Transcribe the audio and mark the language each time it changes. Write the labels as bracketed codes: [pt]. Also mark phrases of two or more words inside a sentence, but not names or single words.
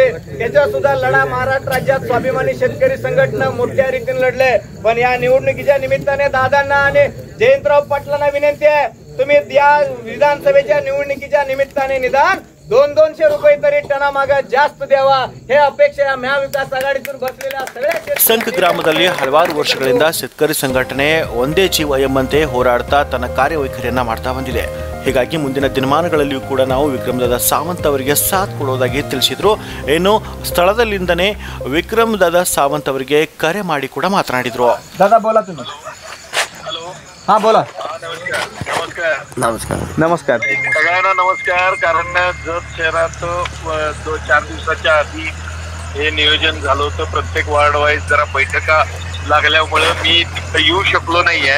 [mr] त्याचा सुद्धा लढा महाराष्ट्र राज्यात स्वाभिमानी शेतकरी संघटना मोठ्या रीतीने लढले. पण या निवडणुकीच्या निमित्ताने दादांना आणि जयंतराव पाटलांना विनंती आहे तुम्ही या विधानसभेच्या निवडणुकीच्या निमित्ताने निदान 200 रुपये तरी टनामागे जास्त द्यावा हे अपेक्षा महाविकास आघाडीतून बसलेल्या सगळ्या [kn] ಸಂಕ ಗ್ರಾಮದಲ್ಲಿ ಹಲವಾರು ವರ್ಷಗಳಿಂದ शेतकरी ಸಂಘಟನೆ ಒಂದೇ ಜೀವ ಎಂಬಂತೆ ಹೋರಾಡ್ತಾ ತನ್ನ ಕಾರ್ಯವೈಖರಿಯನ್ನ ಮಾಡ್ತಾ ಬಂದಿದೆ. ಹೀಗಾಗಿ ಮುಂದಿನ ದಿನಮಾನಗಳಲ್ಲಿಯೂ ಕೂಡ ನಾವು ವಿಕ್ರಮ್ ದಾದಾ ಸಾವಂತ್ ಅವರಿಗೆ ಸಾಥ್ ಕೊಡೋದಾಗಿ ತಿಳಿಸಿದ್ರು. ಏನು ಸ್ಥಳದಲ್ಲಿಂದನೇ ವಿಕ್ರಮ್ ದಾದಾ ಸಾವಂತ್ ಅವರಿಗೆ ಕರೆ ಮಾಡಿ ಕೂಡ ಮಾತನಾಡಿದ್ರು. [mr] दादा बोला तुम्ही. हाँ बोला. नमस्कार. नमस्कार सगळ्यांना नमस्कार. कारण जत शहरात 2-4 दिवसाच्या आधी हे नियोजन झालं होतं. प्रत्येक वार्ड वाईज जरा बैठका लागल्यामुळे मी तिथं येऊ शकलो नाही आहे.